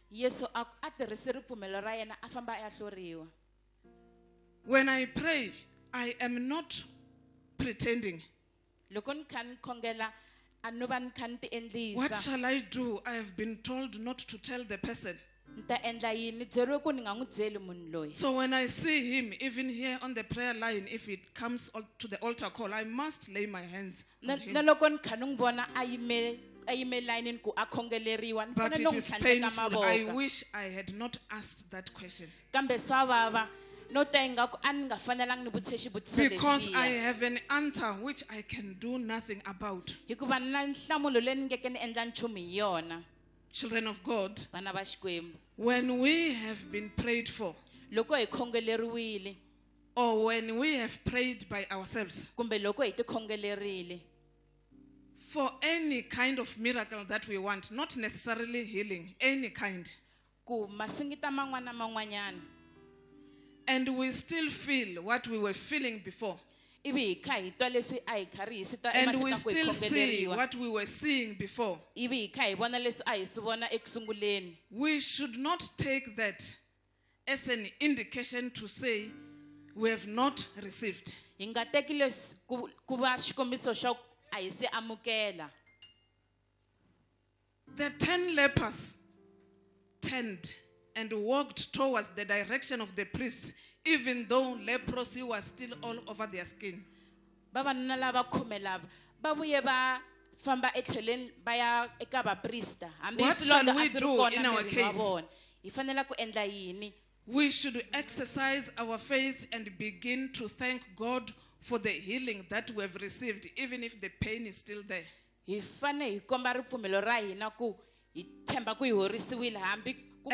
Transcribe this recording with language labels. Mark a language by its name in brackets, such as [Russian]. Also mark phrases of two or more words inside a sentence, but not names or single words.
[Tsonga] Yesu a tirhisi ripfumelo ra yena a famba a ya hloriwa. [English] When I pray, I am not pretending. [Tsonga] Loko ni kha ni khongela a no va ni kha ni ti [English] What [Tsonga] endlisa. [English] shall I do? I have been told not to tell the person. [Tsonga] Ni ta endla yini? Ni byeriwe ku ni nga n'wi byeli munhu loyi. [English] So when I see him, even here on the prayer line, if it comes to the altar call, I must lay my hands on him. [Tsonga] Na loko ni kha ni n'wi vona a yime layinini ku a khongeleriwa ni [English] But [Tsonga] fanele [English] it [Tsonga] ni [English] is [Tsonga] n'wi tlhandleka [English] painful. I [Tsonga] mavoko. [English] wish I had not asked that question. [Tsonga] Kambe swa vava no ta ingaku a ni nga fanelangi ni vutise xivutiso [English] Because I [Tsonga] lexiya. [English] have an answer which I can do nothing about. [Tsonga] Hikuva ni na nhlamulo leyi ni ngeke ni endla nchumu hi yona. [English] Children of God, [Tsonga] Vana va Xikwembu. [English] when we have been prayed for, [Tsonga] Loko hi khongeleriwile [English] or when we have prayed by ourselves, [Tsonga] kumbe loko hi ti khongelerile [English] for any kind of miracle that we want, not necessarily healing, any kind, [Tsonga] ku masingita man'wana na man'wanyana [English] and we still feel what we were feeling before, [Tsonga] ivi hi kha hi twa leswi a hi karhi hi swi twa [English] and we [Tsonga] emahlweni ka ku hi [English] still see [Tsonga] khongeleriwa [English] what we were seeing before, [Tsonga] ivi hi kha hi vona leswi a hi swi vona ekusunguleni. [English] we should not take that as an indication to say we have not received. [Tsonga] Hi nga teki leswi ku va xikombiso xa ku a hi se amukela. [English] The 10 lepers turned and walked towards the direction of the priests, even though leprosy was still all over their skin. [Tsonga] Vavanuna lava 10 lava va vuye va famba etlhelweni va ya eka vaprista hambi [English] What [Tsonga] swilondza [English] shall [Tsonga] a [English] we [Tsonga] swi ri [English] do [Tsonga] kona [English] in our [Tsonga] mirini wa [English] case? [Tsonga] vona. Hi fanele ku endla yini? [English] We should exercise our faith and begin to thank God for the healing that we have received, even if the pain is still there. [Tsonga] Hi fane hi komba ripfumelo ra hina ku hi tshemba ku hi horisiwile hambi ku